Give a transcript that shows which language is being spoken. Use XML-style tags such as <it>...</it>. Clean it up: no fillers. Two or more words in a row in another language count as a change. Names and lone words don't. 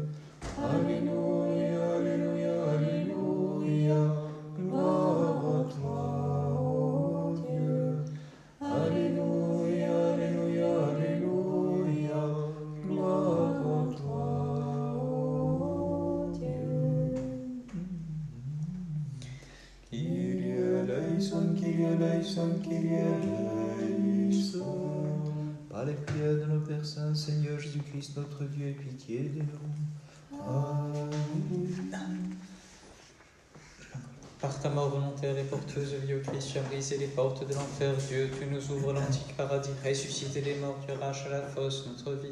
<fr>Alléluia, alléluia, alléluia. Gloire à toi, ô Dieu. Alléluia, alléluia, alléluia. Gloire à toi, ô Dieu.</fr> <el>Κύριε ἐλέησον, Κύριε ἐλέησον, Κύριε ἐλέησον.</el> <fr>Par les prières de nos Pères Saints, Seigneur Jésus-Christ, notre Dieu, aie pitié de nous. Alléluia. Par ta mort volontaire et porteuse de vie au Christ, tu as brisé les portes de l'enfer. Dieu, tu nous ouvres l'antique paradis. Ressuscité des morts, tu arraches à la fosse notre vie.</fr>